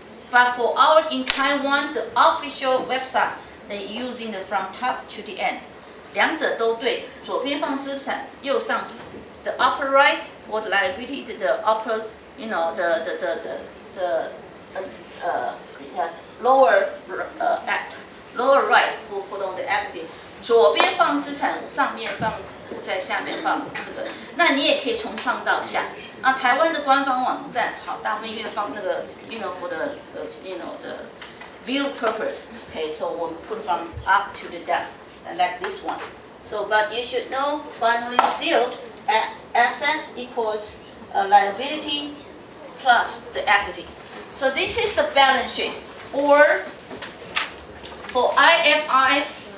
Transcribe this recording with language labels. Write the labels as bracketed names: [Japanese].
[English] But for our in Taiwan, the official website, they using the from top to the end. [Chinese] 两者都对，左边放资产，右上 [English] the upper right for the liability, the upper, the lower lower right for put on the equity. [Chinese] 左边放资产，上面放负债，下面放这个。那你也可以从上到下。啊，台湾的官方网站好，大部分因为放那个 [English] for the the view purpose. Okay, so we'll put from up to the down, and like this one. So, but you should know finally still assets equals liability plus the equity. So this is the balance sheet, or for IFRS.